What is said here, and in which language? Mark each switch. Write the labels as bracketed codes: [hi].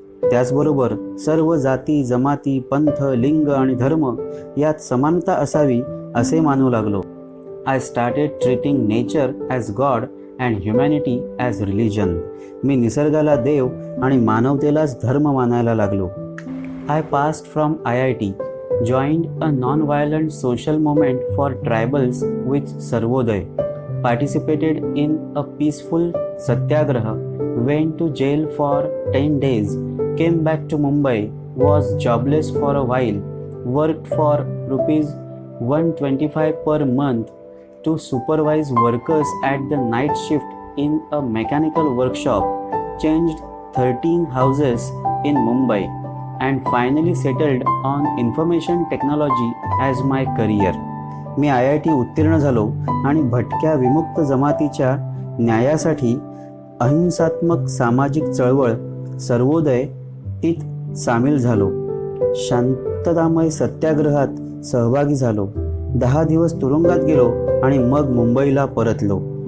[mr] त्याचबरोबर सर्व जाती, जमाती, पंथ, लिंग आणि धर्म यात समानता असावी असे मानू लागलो. [en] I started treating nature as god and humanity as religion. [mr] मी निसर्गाला देव आणि मानवतेलाच धर्म मानायला लागलो. [en] I passed from IIT, joined a non-violent social movement for tribals with Sarvodaya, participated in a peaceful satyagraha, went to jail for 10 days, came back to Mumbai, was jobless for a while, worked for rupees 125 per month to supervise workers at the night shift in a mechanical workshop, changed 13 houses in Mumbai, and finally settled on information technology as my career. [mr] मी IIT उत्तीर्ण झालो आणि भटक्या विमुक्त जमातीच्या न्यायासाठी अहिंसात्मक सामाजिक चळवळ सर्वोदय तीत सामील झालो. शांततामय सत्याग्रहात सहभागी झालो. 10 दिवस तुरुंगात गेलो आणि मग मुंबईला परतलो.